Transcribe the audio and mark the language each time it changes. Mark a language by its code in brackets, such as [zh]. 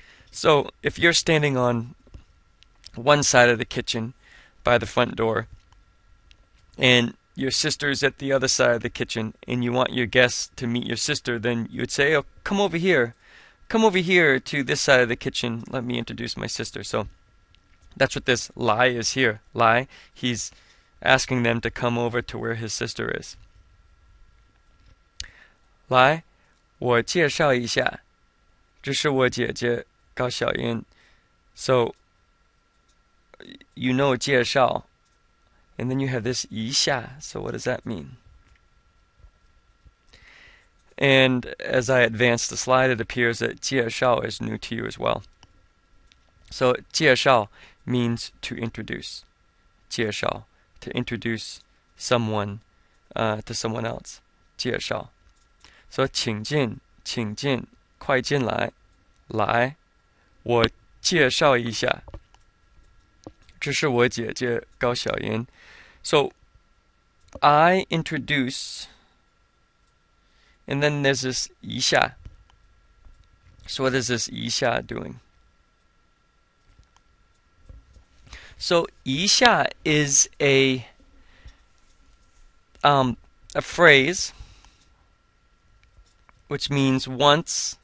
[en] So if you're standing on one side of the kitchen by the front door and your sister's at the other side of the kitchen and you want your guests to meet your sister, then you would say, oh, come over here. Come over here to this side of the kitchen. Let me introduce my sister. So that's what this Lai is here. Lai, he's asking them to come over to where his sister is. [zh] 来，我介绍一下，这是我姐姐高小英. [en] So you know 介绍, and then you have this 一下. So what does that mean? And as I advance the slide, it appears that 介绍 is new to you as well. So 介绍 means to introduce. 介绍, to introduce someone to someone else. [zh] 介绍. So 请进, 快进来, 来, 我介绍一下. 这是我姐姐高小英. [en] So I introduce, and then there's this 一下. So what is this 一下 doing? So 一下 is a phrase which means once.